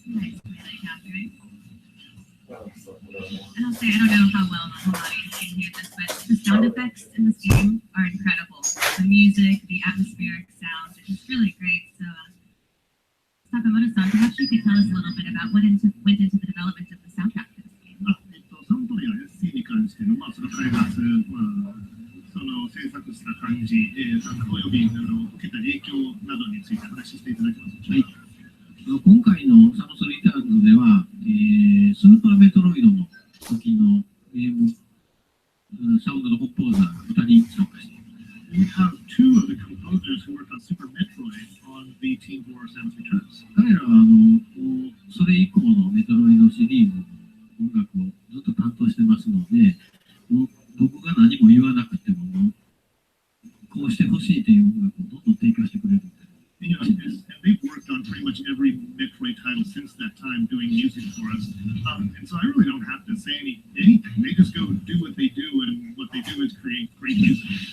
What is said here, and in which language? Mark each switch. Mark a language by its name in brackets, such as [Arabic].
[English] Nice melee countering. And I'll say, I don't know how well the whole audience can hear this, but the sound effects in this game are incredible. The music, the atmospheric sounds are just really great. So, Sakamoto-san, perhaps you could tell us a little bit about what went into the development of the soundtrack for this game. [Japanese] サントリーは SC に関しての、その開発、その制作した感じ、および受けた影響などについて話していただけますでしょうか。今回のサムスリターンズでは、スーパーメトロイドの時のゲームサウンドのコンポーザー2人参加しています。 [English] We have two of the composers who worked on Super Metroid on the team for Samus Returns. [Japanese] 彼らはそれ以降のメトロイドシリーズの音楽をずっと担当してますので、僕が何も言わなくても、こうしてほしいという音楽をどんどん提供してくれるんで。 [English] You know, and they've worked on pretty much every Metroid title since that time doing music for us. And so I really don't have to say anything. They just go do what they do, and what they do is create great music.